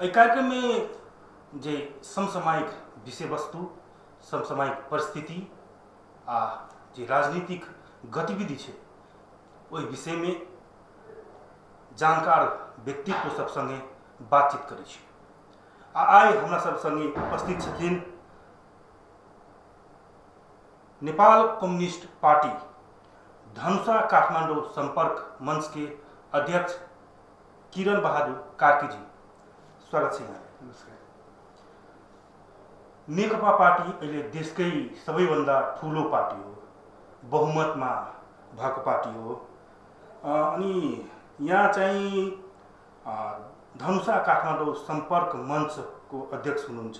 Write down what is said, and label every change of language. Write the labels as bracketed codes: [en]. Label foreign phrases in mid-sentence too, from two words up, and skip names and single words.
[mai] एहि कार्यक्रम में जे समसामयिक विषय वस्तु, समसामयिक परिस्थिति आ जे राजनीतिक गतिविधि है ओहि विषय में जानकार व्यक्तित्व सब संगे बातचीत करै छी। आइ हमरा सब संगे उपस्थित छथिन नेपाल कम्युनिस्ट पार्टी धनुषा काठमाडौँ संपर्क मंच के अध्यक्ष किरण बहादुर कार्की जी, स्वागत छ। [ne] नमस्कार। नेकपा पार्टी अहिले देशकै सबैभन्दा ठुलो पार्टी हो, बहुमतमा भएको पार्टी हो। अनि यहाँ चाहिँ धनुषा काठमाडौँ संपर्क मञ्चको अध्यक्ष हुनुहुन्छ।